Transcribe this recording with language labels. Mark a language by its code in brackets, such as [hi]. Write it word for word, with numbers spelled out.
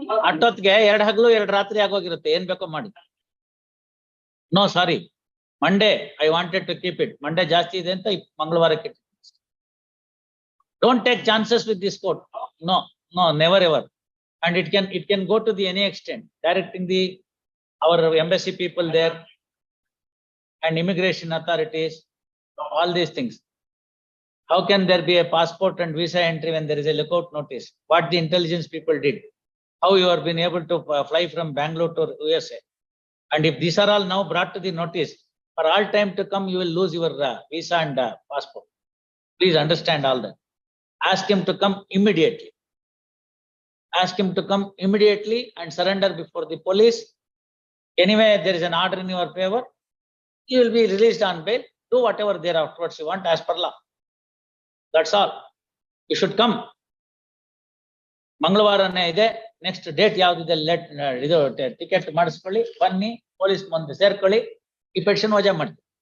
[kn] ಅಟ್ಟೊತ್ತಿಗೆ ಎರಡ್ ಹಗ್ಲು ಎರಡ್ ರಾತ್ರಿ ಆಗೋಗಿರುತ್ತೆ, ಏನ್ ಬೇಕೋ ಮಾಡಿ. [en] no sorry, Monday I wanted to keep it, [kn] Monday ಜಾಸ್ತಿ ಇದೆ ಅಂತ ಮಂಗಳವಾರಕ್ಕೆ. [en] Don't take chances with this court, no no, never ever. And it can it can go to the any extent, directing the our embassy people there and immigration authorities, all these things. How can there be a passport and visa entry when there is a lookout notice? What the intelligence people did, how you are been able to uh, fly from Bangalore to U S A, and if these are all now brought to the notice, for all time to come you will lose your uh, visa and uh, passport. Please understand all that. Ask him to come immediately, ask him to come immediately and surrender before the police. Anyway, there is an order in your favor. You will be released on bail. Do whatever there afterwards you want as per law. That's all. You should come. [kn] ಮಂಗಳವಾರನೇ ಇದೆ, next date ಯಾವ್ದಿದೆ let ಇದು ticket ಮಾಡಿಸ್ಕೊಳ್ಳಿ, ಬನ್ನಿ, police ಮುಂದೆ ಸೇರ್ಕೊಳ್ಳಿ, ಈ petition ವಜಾ ಮಾಡ್ತೀವಿ.